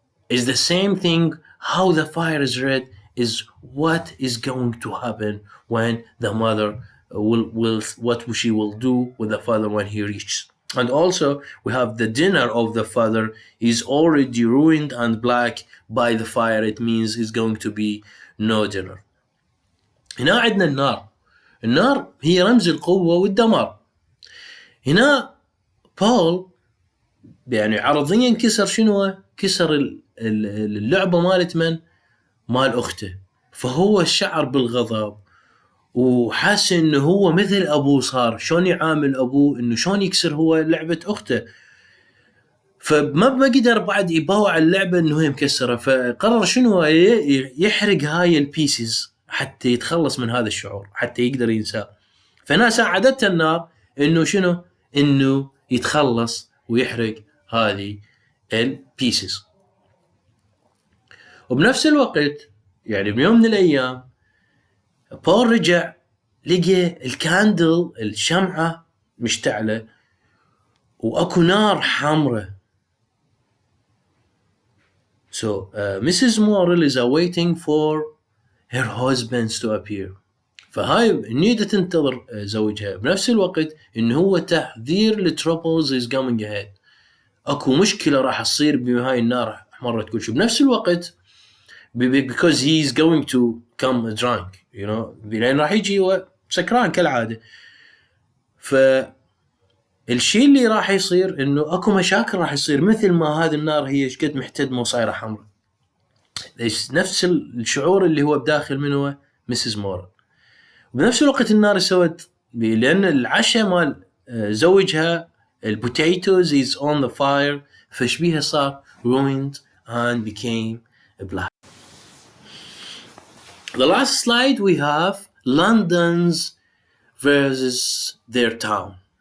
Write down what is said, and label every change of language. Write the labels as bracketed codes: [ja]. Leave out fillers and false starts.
[en] Is the same thing. How the fire is red is what is going to happen when the mother will what she will do with the father when he reaches. And also we have the dinner of the father is already ruined and black by the fire. It means it's going to be no dinner. [ar] هنا عندنا النار. النار هي رمز القوة والدمار. هنا بول يعني عرضيا كسر شنو؟ كسر اللعبة مالت من؟ مال أخته. فهو شعر بالغضب وحس إنه هو مثل أبوه صار. شلون يعامل أبوه؟ إنه شلون يكسر هو لعبة أخته. فما بقدر بعد يباوع اللعبة إنه هي مكسرة. فقرر شنو؟ يحرق هاي البيسز حتى يتخلص من هذا الشعور، حتى يقدر ينساه. فهنا ساعدته النار إنه شنو؟ إنه يتخلص ويحرق هذه البيسز. وبنفس الوقت يعني بيوم من الأيام بول رجع لقى الكاندل الشمعة مشتعلة وأكو نار حمراء. [en] So Mrs. Morrill is awaiting for her husband to appear. [ar] فهاي نيدة تنتظر زوجها. بنفس الوقت إنه هو تحذير لتروبلز [en] is coming ahead. [ar] أكو مشكلة راح تصير بهاي النار حمرت كل شيء. بنفس الوقت [en] because he is going to come drunk, you know, [ar] لأن راح يجي هو سكران كالعادة. فالشيء اللي راح يصير إنه أكو مشاكل راح يصير، مثل ما هذه النار هي شقد محتدمة وصايرة حمراء. نفس الشعور اللي هو بداخل منه مسز مورل. وبنفس الوقت النار سوت لأن العشاء مال زوجها البوتيتوز [en] is on the fire، [ar] فشبيها صار [en] ruined and became black. The last slide we have London's versus their town.